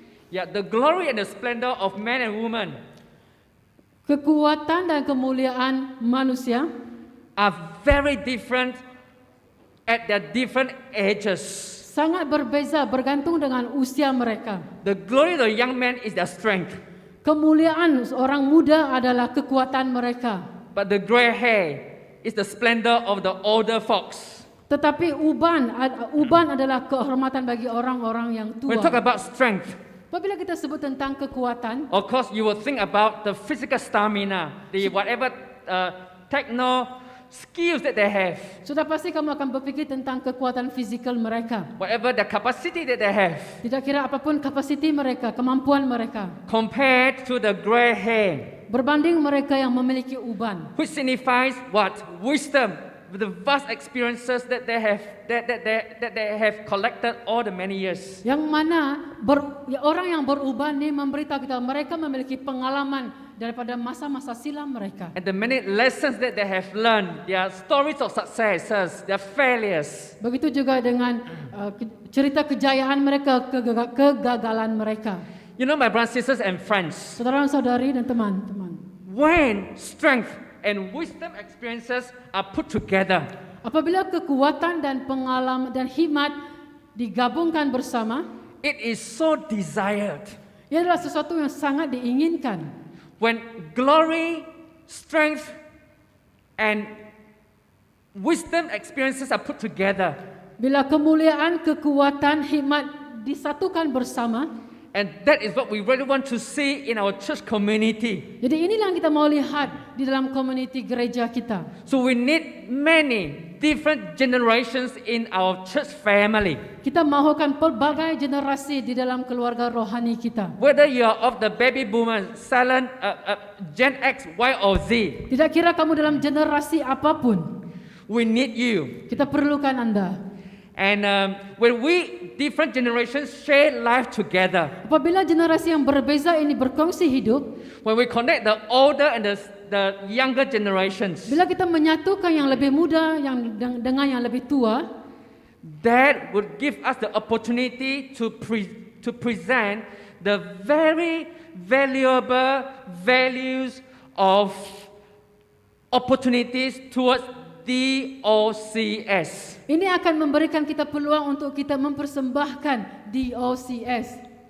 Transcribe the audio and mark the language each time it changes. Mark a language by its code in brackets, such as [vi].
[en] Yeah, the glory and the splendor of men and women [ms] Kekuatan dan kemuliaan manusia [en] are very different at their different ages. [ms] sangat berbeza bergantung dengan usia mereka. [en] The glory of the young man is their strength, [ms] Kemuliaan orang muda adalah kekuatan mereka. [en] but the gray hair is the splendor of the older folks. [ms] Tetapi uban adalah kehormatan bagi orang-orang yang [en] When we talk [ms] tua. [en] about strength, [ms] Apabila kita sebut tentang kekuatan, [en] of course, you will think about the physical stamina, the whatever techno skills that they have, [ms] sudah pasti kamu akan berpikir tentang kekuatan fizikal mereka. [en] whatever the capacity that they have, [ms] Tidak kira apapun kapasiti mereka, kemampuan mereka. [en] compared to the gray hair, [ms] Berbanding mereka yang memiliki uban. [en] which signifies what? Wisdom, the vast experiences that they have, that they have collected all the many years. [ms] Yang mana orang yang beruban ini memberitahu kita mereka memiliki pengalaman daripada masa-masa silam mereka. [en] And the many lessons that they have learned, their stories of successes, their failures. [ms] Begitu juga dengan cerita kejayaan mereka, kegagalan mereka. [en] You know, my brothers, sisters, and friends, [ms] Saudara-saudari dan teman-teman, [en] when strength and wisdom experiences are put together, [ms] apabila kekuatan dan pengalaman dan hikmat digabungkan bersama, [en] it is so desired. [ms] ia adalah sesuatu yang sangat diinginkan. [en] When glory, strength, and wisdom experiences are put together, [ms] Bila kemuliaan, kekuatan, hikmat disatukan bersama, [en] and that is what we really want to see in our church community. [ms] jadi inilah yang kita mau lihat di dalam community gereja kita. [en] So we need many different generations in our church family. [ms] Kita mahukan pelbagai generasi di dalam keluarga rohani kita. [en] Whether you are of the baby boomer, silent, Gen X, Y, or Z, [ms] Tidak kira kamu dalam generasi apapun, [en] we need you. [ms] kita perlukan Anda. [en] And when we, different generations, share life together, [ms] Apabila generasi yang berbeza ini berkongsi hidup, [en] when we connect the older and the younger generations, [ms] bila kita menyatukan yang lebih muda dengan yang lebih tua, [en] that would give us the opportunity to present the very valuable values of opportunities towards DOCS. [ms] ini akan memberikan kita peluang untuk kita mempersembahkan DOCS,